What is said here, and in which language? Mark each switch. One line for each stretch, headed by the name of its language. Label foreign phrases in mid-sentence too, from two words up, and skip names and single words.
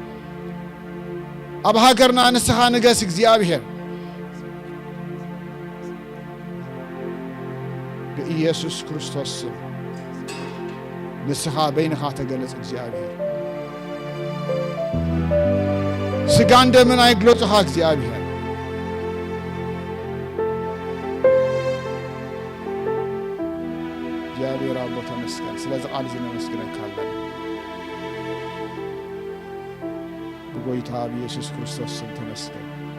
Tigrinya: ኣብ ሃገርና ንስኻ ንገስ እግዚአብሔር በኢየሱስ ክርስቶስ ንስኻ በይንኻ ተገለጽ እግዚአብሔር ስጋን ደምን አይግለጽኻ እግዚአብሔር እግዚአብሔር አቦ ተመስገን ስለዚህ ቃል ዝነመስግነካ አለን በጌታ በኢየሱስ ክርስቶስ ስም ተመስገን